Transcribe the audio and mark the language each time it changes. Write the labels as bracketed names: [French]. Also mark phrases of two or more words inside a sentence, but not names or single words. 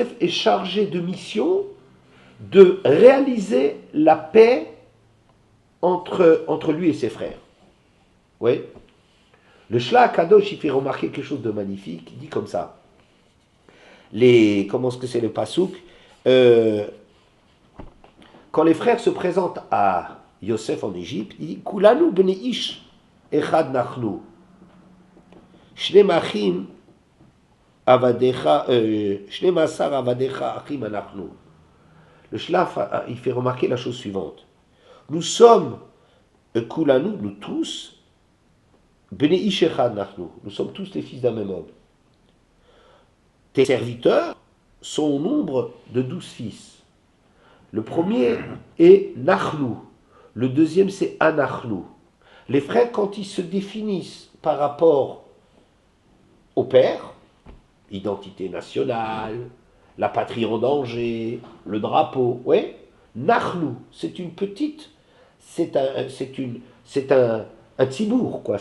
[French] Yosef est chargé de mission de réaliser la paix entre lui et ses frères. Oui. Le Shlach Kadosh, il fait remarquer quelque chose de magnifique. Il dit comme ça. Comment est-ce que c'est le pasouk? Quand les frères se présentent à Yosef en Égypte, il dit [Hebrew] כלנו בני איש אחד נחנו. שני אחים עבדיך, שני עשר עבדיך אחים אנחנו. [French] Le Shlach, il fait remarquer la chose suivante. Nous sommes, Kulanu, nous tous, [Hebrew] בני איש אחד נחנו. [French] Nous sommes tous les fils d'un même homme. Tes serviteurs sont au nombre de 12 fils. Le premier est Nachnu. Le deuxième, c'est Anachnu. Les frères, quand ils se définissent par rapport au père, identité nationale, la patrie en danger, le drapeau, ouais, Nachnu, c'est une petite, c'est un tzibour, quoi.